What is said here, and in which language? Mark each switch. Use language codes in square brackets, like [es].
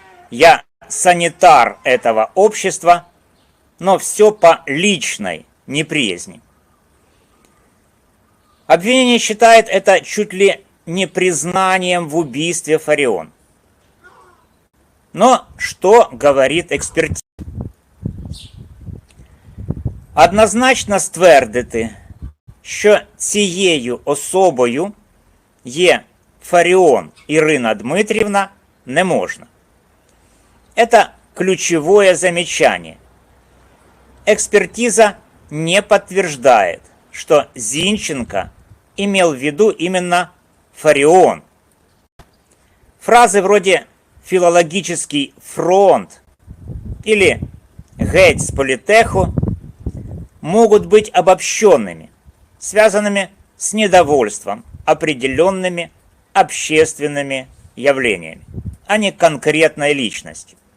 [ru] Я санитар этого общества, но все по личной неприязни». Обвинение считает это чуть ли не признанием в убийстве Фарион. Но что говорит експертиза? [uk] Однозначно ствердити, що цією особою є Фарион Ирина Дмитриевна, не можна. [ru] Это ключевое замечание. Экспертиза не подтверждает, что Зинченко имел в виду именно Фарион. Фразы вроде филологический фронт или геть с политеху могут быть обобщенными, связанными с недовольством определенными общественными явлениями, а не конкретной личностью.